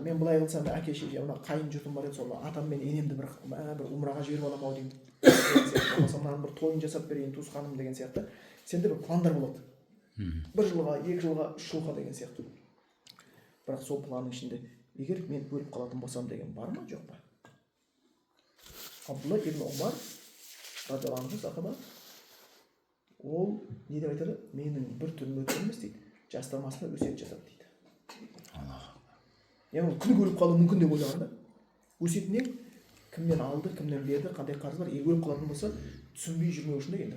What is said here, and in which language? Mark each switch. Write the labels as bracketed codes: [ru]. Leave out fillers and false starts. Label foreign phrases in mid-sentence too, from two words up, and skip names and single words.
[kk] Мен былай қылсам әке шеше мына қайын жұртым бар еді, сол атам мен енемді бір умраға жіберіп аламын ау деймін, болмаса мынаның бір тойын жасап берейін туысқаным деген сияқты. Сенде бір пландар болады, 1 жылға, 2 жылға, 3 жылға деген сияқты. Бірақ сол планның ішінде егер мен өліп қалатын болсам деген бар ма, жоқ па? Абдулла ибн Умар [ar] رضي الله عنه [kk] сахаба, ол не деп айтады? Менің бір түнім өткен емес дейді, жастамасына өсиет жасады дейді. Яғни ол күніге өліп қалуы мүмкін деп ойлаған да. Өсиетіне кімнен алды, кімнен берді, қандай қарызы бар, егер өліп қалатын болса түсінбей жүрмеу үшін де келдір.